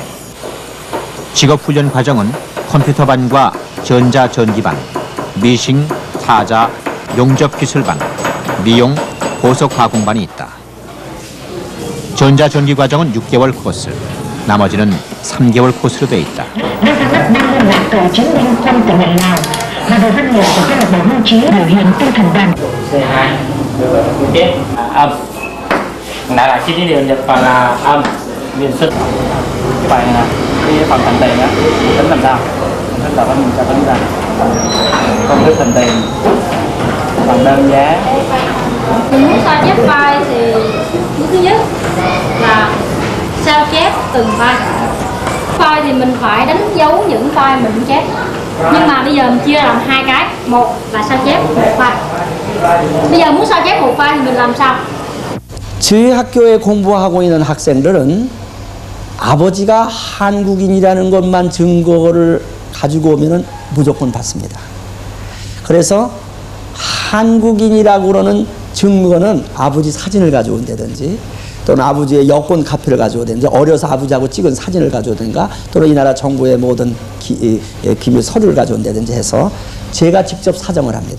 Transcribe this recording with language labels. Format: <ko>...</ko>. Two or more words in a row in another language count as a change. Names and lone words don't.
<ko>직업훈련 과정은 컴퓨터반과 전자전기반, 미싱, 타자, 용접기술반, 미용, 보석화공반이 있다. 전자전기 과정은 6개월 코스, 나머지는 3개월 코스로 돼 있다.</ko> <vi>Lại là chi tiết điều nhập vào là âm, miền xuất. Cái bài này cái phần thành tiền á, tính làm sao? Tính là mình sẽ tính ra công thức thành tiền, bằng đơn giá. Mình muốn sao chép file thì bước thứ nhất là sao chép từng file. File thì mình phải đánh dấu những file mình chép. Nhưng mà bây giờ mình chia làm hai cái, một là sao chép, một file. Bây giờ muốn sao chép một file thì mình làm sao?</vi> <ko>저희 학교에 공부하고 있는 학생들은 아버지가 한국인이라는 것만 증거를 가지고 오면 무조건 받습니다. 그래서 한국인이라고 그러는 증거는 아버지 사진을 가져온다든지, 또는 아버지의 여권 카피를 가져오든지, 어려서 아버지하고 찍은 사진을 가져오든가, 또는 이 나라 정부의 모든 기밀 서류를 가져온다든지 해서 제가 직접 사정을 합니다.</ko>